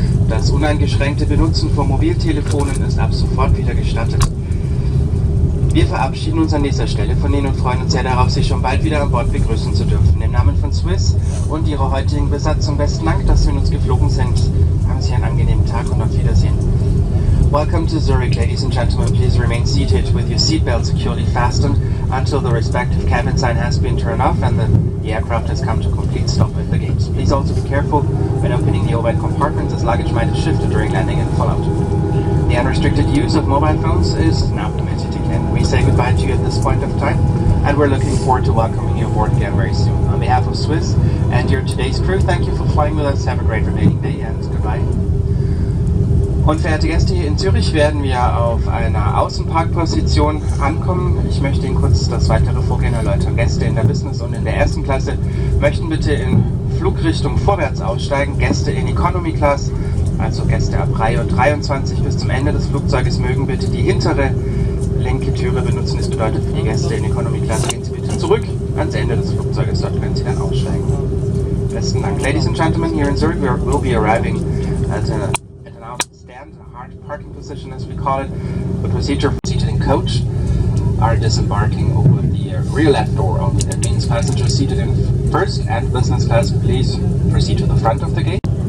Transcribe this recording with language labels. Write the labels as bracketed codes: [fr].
[de] Das uneingeschränkte Benutzen von Mobiltelefonen ist ab sofort wieder gestattet. Wir verabschieden uns an dieser Stelle von Ihnen und freuen uns sehr darauf, Sie schon bald wieder an Bord begrüßen zu dürfen. Im Namen von Swiss und Ihrer heutigen Besatzung besten Dank, dass Sie mit uns geflogen sind. Haben Sie einen angenehmen Tag und auf Wiedersehen. [en] Welcome to Zurich, ladies and gentlemen. Please remain seated with your seatbelt securely fastened until the respective cabin sign has been turned off and the aircraft has come to a complete stop at the gates. Please also be careful when opening the overhead compartments, as luggage might have shifted during landing and fallout. The unrestricted use of mobile phones is now permitted again. We say goodbye to you at this point of time, and we're looking forward to welcoming you aboard again very soon. On behalf of Swiss and your today's crew, thank you for flying with us. Have a great remaining day and goodbye. [de] Und verehrte Gäste, hier in Zürich werden wir auf einer Außenparkposition ankommen. Ich möchte Ihnen kurz das weitere Vorgehen erläutern. Gäste in der Business und in der ersten Klasse möchten bitte in Flugrichtung vorwärts aussteigen. Gäste in Economy Class, also Gäste ab Reihe 23 bis zum Ende des Flugzeuges, mögen bitte die hintere linke Türe benutzen. Das bedeutet, für die Gäste in Economy Class gehen Sie bitte zurück ans Ende des Flugzeuges. Dort können Sie dann aussteigen. Besten Dank. [en] Ladies and gentlemen, here in Zurich we'll be arriving at an stand, a hard parking position as we call it. The procedure for seated in coach are disembarking over the rear left door only. That means passengers seated in first and business class, please proceed to the front of the gate.